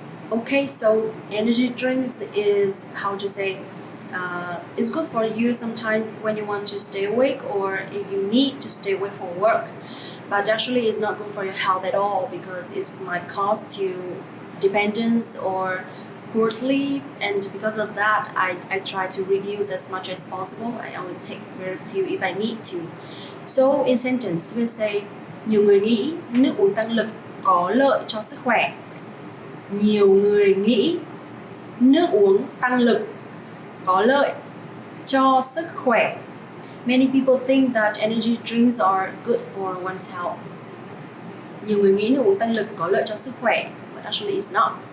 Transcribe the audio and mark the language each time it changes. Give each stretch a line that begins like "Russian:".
English: Okay, so energy drinks is how to say it's good for you sometimes when you want to stay awake or if you need to stay awake for work. But actually it's not good for your health at all because it might cause you dependence or poor sleep, and because of that I try to reduce as much as possible. I only take very few if I need to. So in sentence you will say
Vietnamese: nhiều người nghĩ nước uống tăng lực có lợi cho sức khỏe. Nhiều người nghĩ nước uống tăng lực có lợi cho sức khỏe.
English: Many people think that energy drinks are good for one's health.
Vietnamese: Nhiều người nghĩ nước uống tăng lực có lợi cho sức khỏe,
English: but actually it's not.